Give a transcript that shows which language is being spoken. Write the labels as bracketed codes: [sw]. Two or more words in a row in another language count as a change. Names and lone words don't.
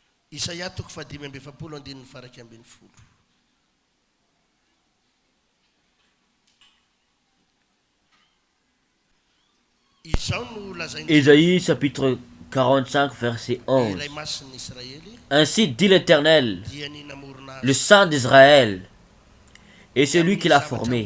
[mg] Isaia toko fadimy amby efapolo andininy faraky ambin'ny folo. [fr] Ésaïe chapitre 45 verset 11. Ainsi dit l'Éternel, le Saint d'Israël, et celui qui l'a formé.